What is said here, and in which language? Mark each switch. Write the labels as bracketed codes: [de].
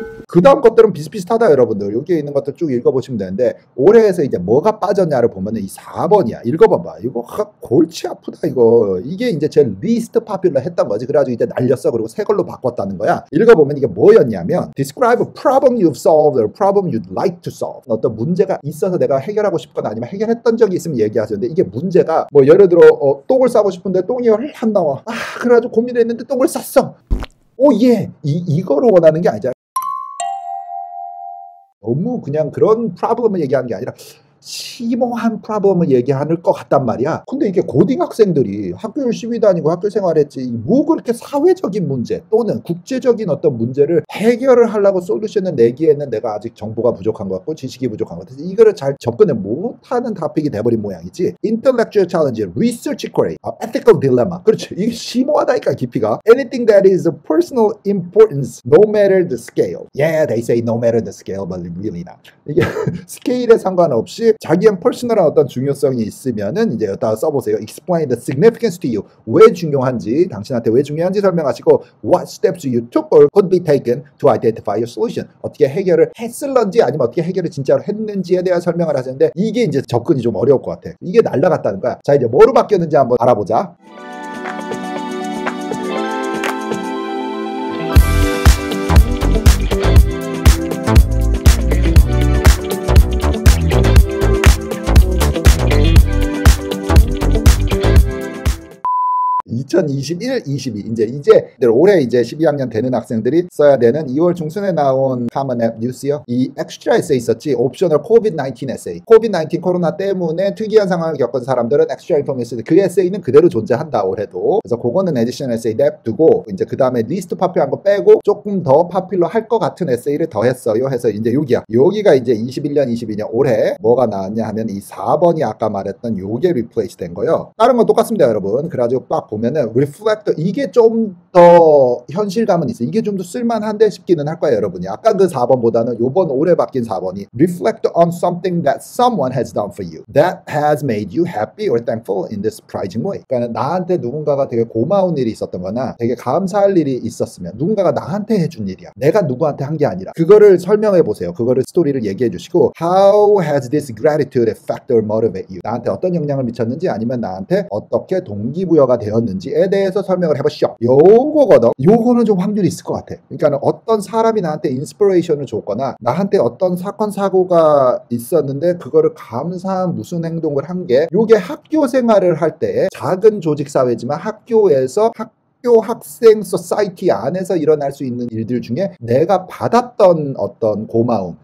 [ko] 그 다음 것들은 비슷비슷하다 여러분들. 여기에 있는 것들 쭉 읽어보시면 되는데 올해에서 이제 뭐가 빠졌냐를 보면은 이 4번이야. 읽어봐봐. 이거 골치 아프다 이거. 이게 이제 제일 리스트 파퓰러 했던 거지. 그래가지고 이제 날렸어. 그리고 새 걸로 바꿨다는 거야. 읽어보면 이게 뭐였냐면 [en] Describe a problem you've solved or a problem you'd like to solve. [ko] 어떤 문제가 있어서 내가 해결하고 싶거나 아니면 해결했던 적이 있으면 얘기하세요. 근데 이게 문제가 뭐 예를 들어 똥을 싸고 싶은데 똥이 안 나와. 그래가지고 고민했는데 똥을 쌌어. 예. 이거로 원하는 게 아니잖아. 너무 그냥 그런 프로블럼을 얘기하는 게 아니라 심오한 프로블럼을 얘기하는 것 같단 말이야. 근데 이게 고딩 학생들이 학교 열심히 다니고 학교 생활했지 뭐 그렇게 사회적인 문제 또는 국제적인 어떤 문제를 해결을 하려고 솔루션을 내기에는 내가 아직 정보가 부족한 것 같고 지식이 부족한 것 같아서 이거를 잘 접근을 못하는 토픽이 돼버린 모양이지. [en] Intellectual challenge, research query, ethical dilemma. [ko] 그렇지. 이게 심오하다니까 깊이가. [en] Anything that is of personal importance, no matter the scale. Yeah, they say no matter the scale, but really not. [ko] 이게 스케일에 상관없이 자기의 퍼스널한 어떤 중요성이 있으면은 이제 여기다 써보세요. [en] Explain the significance to you. [ko] 왜 중요한지, 당신한테 왜 중요한지 설명하시고 [en] What steps you took or could be taken to identify your solution. [ko] 어떻게 해결을 했을런지 아니면 어떻게 해결을 진짜로 했는지에 대한 설명을 하시는데 이게 이제 접근이 좀 어려울 것 같아. 이게 날라갔다는 거야. 자, 이제 뭐로 바뀌었는지 한번 알아보자. 2021, 22 이제 올해 이제 12학년 되는 학생들이 써야 되는 2월 중순에 나온 Common App News요. 이 엑스트라 에세이 있었지. 옵셔널 COVID-19 에세이. COVID-19 코로나 때문에 특이한 상황을 겪은 사람들은 엑스트라 인포메이션 그 에세이는 그대로 존재한다 올해도. 그래서 그거는 에디션 에세이 냅두고 이제 그 다음에 리스트 파퓰한 거 빼고 조금 더 파퓰러 할 것 같은 에세이를 더 했어요. 해서 이제 여기야. 여기가 이제 21년, 22년 올해 뭐가 나왔냐 하면 이 4번이 아까 말했던 요게 리플레이스 된 거요. 다른 건 똑같습니다, 여러분. 그래가지고 딱 보면은 리플렉터 이게 좀 더 현실감은 있어. 이게 좀 더 쓸만한데 싶기는 할 거예요, 여러분이. 아까 그 4번보다는 요번 올해 바뀐 4번이 [en] Reflect on something that someone has done for you that has made you happy or thankful in this surprising way. [ko] 그러니까 나한테 누군가가 되게 고마운 일이 있었던 거나 되게 감사할 일이 있었으면 누군가가 나한테 해준 일이야. 내가 누구한테 한 게 아니라 그거를 설명해 보세요. 그거를 스토리를 얘기해 주시고 [en] How has this gratitude affect or motivate you? [ko] 나한테 어떤 영향을 미쳤는지 아니면 나한테 어떻게 동기부여가 되었는지에 대해서 설명을 해보시죠. 요거거든. 요거는 좀 확률이 있을 것 같아. 그러니까 어떤 사람이 나한테 인스피레이션을 줬거나 나한테 어떤 사건 사고가 있었는데 그거를 감사한 무슨 행동을 한 게 요게 학교 생활을 할 때 작은 조직 사회지만 학교에서 학교 학생 소사이티 안에서 일어날 수 있는 일들 중에 내가 받았던 어떤 고마움,